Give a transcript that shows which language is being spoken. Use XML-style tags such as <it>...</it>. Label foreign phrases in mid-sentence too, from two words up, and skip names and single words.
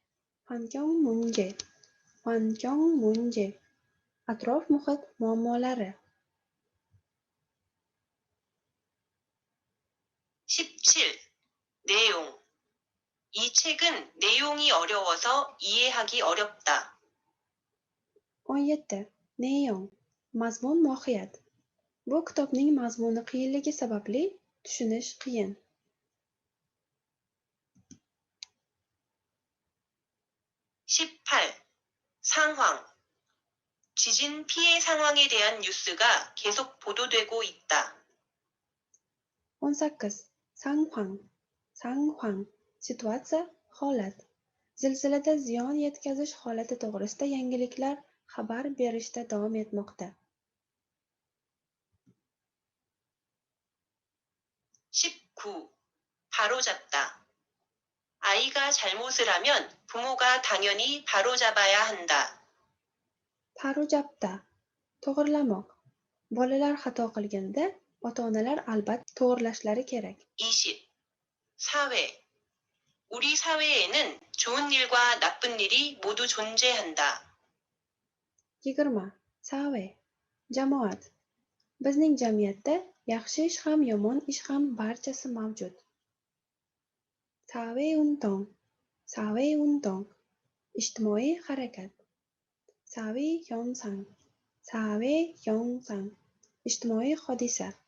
<uz>환경문제, atrof muhit muammolari. 17.</uz> <ko>내용. 이 책은 내용이 어려워서 이해하기 어렵다. 17.</ko> <uz>Neyon, mazmun mohiyat. Bu kitobning mazmuni qiyinligi sababli tushunish qiyin. 18.</uz> <ko>상황. 지진 피해 상황에 대한 뉴스가 계속 보도되고 있다. 18.</ko> <uz>Sanhwang, situatsiya, holat. Zilzilada ziyon yetkazish holati to'g'risida yangiliklar xabar berishda davom etmoqda. 19.</uz> <ko>바로잡다. 아이가 잘못을 하면 부모가 당연히 바로잡아야 한다.</ko> <uz>Parujabda, to'g'rilamoq. Bolalar xato qilganda, ota-onalar albatta to'g'rilashlari kerak. 20.</uz> <ko>사회. 우리 사회에는 좋은 일과 나쁜 일이 모두 존재한다.</ko> <uz>20. Save, jamoat. Bizning jamiyatda yaxshi ish ham, yomon ish ham barchasi mavjud. Saveunton, ijtimoiy harakat. Saveyongsang, ijtimoiy hodisa.</uz>